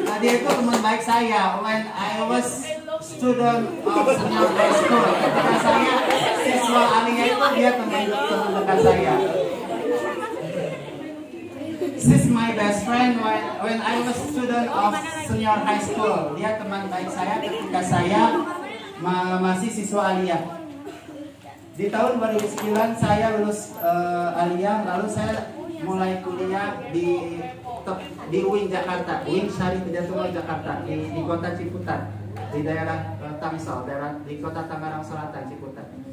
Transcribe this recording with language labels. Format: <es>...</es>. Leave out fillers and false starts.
<id>Dia itu teman baik saya</id> <en>when I was student of senior high school.</en> <id>Ketika saya siswa aliyah itu dia teman dekat saya.</id> <en>She's my best friend when I was student of senior high school.</en> <id>Dia teman baik saya ketika saya masih siswa aliyah. Di tahun 2009 saya lulus aliyah, lalu saya mulai kuliah di UIN Jakarta, UIN Syarif Hidayatullah Jakarta, di kota Ciputat, di daerah Tangsel, di kota Tangerang Selatan, Ciputat.</id>